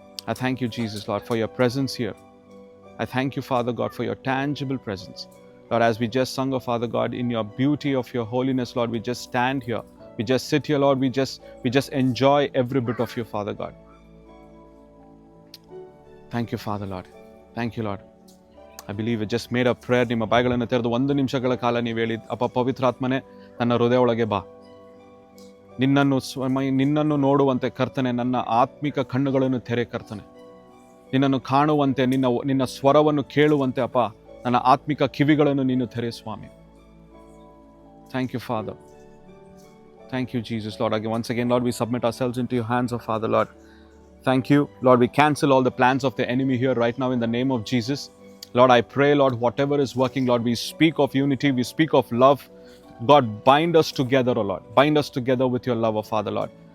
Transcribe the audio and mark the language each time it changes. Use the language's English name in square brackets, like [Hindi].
[English] I thank you, Jesus, Lord, for your presence here. I thank you, Father God, for your tangible presence. Lord, as we just sung, oh Father God, in your beauty of your holiness, Lord, we just stand here. We just sit here, Lord. We just enjoy every bit of you, Father God. Thank you, Father, Lord. Thank you, Lord. I believe we just made a prayer. [Kannada] ನಿಮ್ಮ ಬಾಯಿಗಳನ್ನು ತೆರೆದು 1 ನಿಮಿಷಗಳ ಕಾಲ ನೀವು ಹೇಳಿ, ಅಪ್ಪ ಪವಿತ್ರಾತ್ಮನೇ ನನ್ನ ಹೃದಯ ಒಳಗೆ ಬಾ. ನಿನ್ನನ್ನು ನೋಡುವಂತೆ ಕರ್ತನೆ, ನನ್ನ ಆತ್ಮಿಕ ಕಣ್ಣುಗಳನ್ನು ತೆರೆ ಕರ್ತನೆ. ನಿನ್ನನ್ನು ಕಾಣುವಂತೆ, ನಿನ್ನ ಸ್ವರವನ್ನು ಕೇಳುವಂತೆ ಅಪ್ಪ ನನ್ನ ಆತ್ಮಿಕ ಕಿವಿಗಳನ್ನು ನೀನು ತೆರೆ ಸ್ವಾಮಿ. [English] Thank you, Father. Thank you, Jesus, Lord. Once again, Lord, we submit ourselves into your hands, oh Father, Lord. Thank you, Lord. We cancel all the plans of the enemy here right now in the name of Jesus. Lord, I pray, Lord, whatever is working, Lord, we speak of unity, we speak of love. God, bind us together, oh Lord. Bind us together with your love, oh Father, Lord.